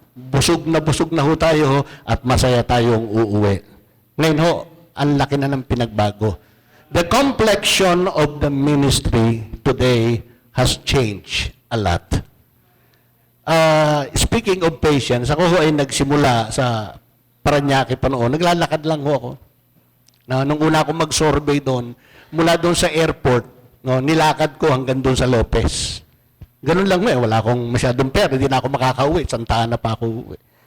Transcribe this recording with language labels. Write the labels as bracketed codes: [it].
[tl] Busog na ho tayo ho, at masaya tayong uuwi. Ngayon ho, ang laki na ng pinagbago. [en] The complexion of the ministry today has changed a lot. Speaking of patience, [tl] ako ho ay nagsimula sa Parañaque pa noon. Naglalakad lang ho ako. Nung una akong mag-survey doon, mula doon sa airport, no, nilakad ko hanggang doon sa Lopez. Ganun lang wala akong masyadong pera, hindi na ako makakauwi, Santa Ana pa ako uwi.